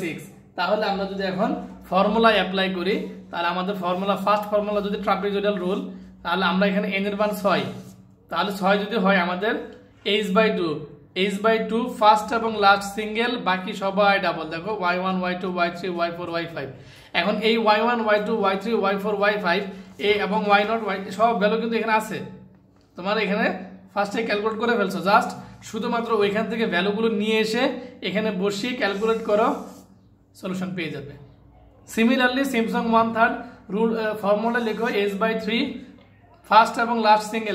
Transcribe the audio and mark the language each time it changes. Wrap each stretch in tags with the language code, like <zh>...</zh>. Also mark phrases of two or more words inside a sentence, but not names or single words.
<bn>তাহলে আমরা যদি এখন</bn> <en>formula apply</en> <bn>করি, তাহলে আমাদের ফর্মুলা,</bn> <en>first formula</en> <bn>যদি</bn> <en>trapezoidal rule,</en> <bn>তাহলে আমরা এখানে n এর মান 6, তাহলে 6 যদি হয় আমাদের h/2 ফার্স্ট এবং লাস্ট সিঙ্গেল, বাকি সবাই ডাবল। দেখো y1 y2 y3 y4 y5। এখন এই y1 y2 y3 y4 y5 এবং y0 y সব ভ্যালু কিন্তু এখানে আছে। তোমার এখানে ফার্স্টে ক্যালকুলেট করে ফেলছো, জাস্ট শুধুমাত্র ওইখান থেকে ভ্যালুগুলো নিয়ে এসে এখানে বসিয়ে ক্যালকুলেট করো, সলিউশন পেয়ে যাবে।</bn> <en>similarly Simpson 1/3 rule formula</en> <bn>লেখো h/3 ফার্স্ট এবং</bn> <en>last single.</en>